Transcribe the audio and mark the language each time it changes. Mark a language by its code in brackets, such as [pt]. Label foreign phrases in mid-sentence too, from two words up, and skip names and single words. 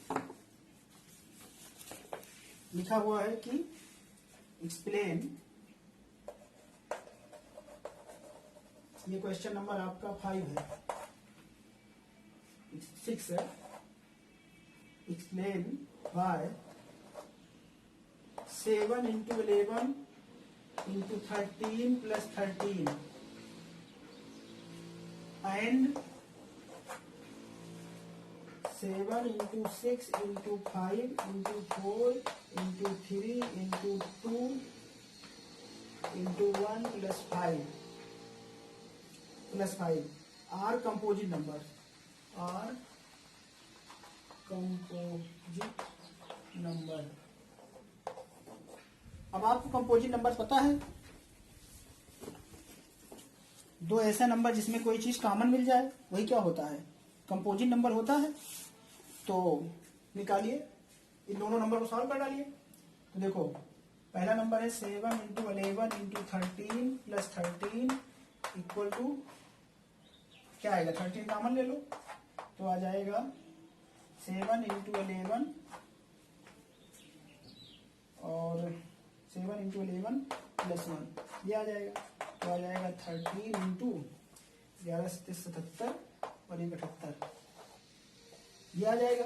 [hi] लिखा हुआ है कि एक्सप्लेन, ये क्वेश्चन नंबर आपका 5 है, 6 है। [en] explain why 7 into 11 into 13 plus 13 and 7 into 6 into 5 into 4 into 3 into 2 into 1 plus 5 are composite numbers, are composite number। [hi] अब आपको [en] composite number [hi] पता है, दो ऐसा नंबर जिसमें कोई चीज कॉमन मिल जाए वही क्या होता है? [en] composite number [hi] होता है। तो निकालिए, इन दोनों नंबर को सॉल्व कर डालिए। तो देखो पहला नंबर है [en] 7 into 11 into 13 plus 13 equal to [hi] क्या आएगा? 13 कॉमन ले लो तो आ जाएगा [en] 7 into 11 [hi] और [en] 7 into 11 [hi] प्लस 1 ये आ जाएगा। तो आ जाएगा 13 इंटू 11 से 77 और 78 ये आ जाएगा।